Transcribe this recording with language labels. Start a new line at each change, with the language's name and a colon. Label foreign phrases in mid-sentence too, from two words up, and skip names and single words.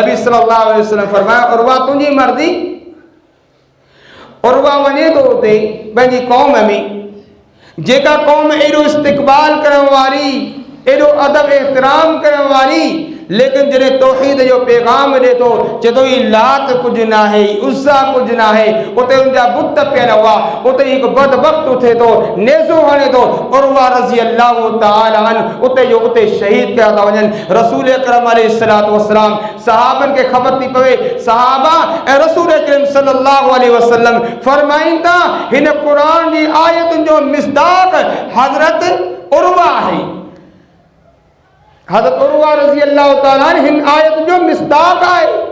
Sindhi: नबी
Arabic: صلى الله عليه وسلم
Sindhi: फरमायो उर्वा तुंहिंजी मर्ज़ी। उर्वा वञे थो उते पंहिंजी कौम में, जेका कौम एॾो इस्तक़बाल करण वारी, एॾो अदब एहतराम करण वारी, लेकिन जॾहिं तौहीद जो पैगाम ॾे थो चए थो ही लात कुझु न आहे, उज़्ज़ा कुझु न आहे, उते उनजा बुत पियल हुआ, उते हिकु बदबख़्त उथे थो, नेज़ो हणे थो। उर्वा
Arabic: رضي الله تعالى عنه
Sindhi: उते जो उते शहीद कया था वञनि। रसूल अकरम
Arabic: عليه الصلاة والسلام
Sindhi: सहाबनि खे ख़बर थी पवे, सहाबा ऐं रसूल अकरम
Arabic: صلى الله عليه وسلم
Sindhi: फरमाइनि था हिन क़ुरान जी आयतुनि जो मिस्दाक़ हज़रत उर्वा आहे। हज़रत उर्वा
Arabic: رضي الله تعالى
Sindhi: हिन आयत जो मिस्दाक़ आहे।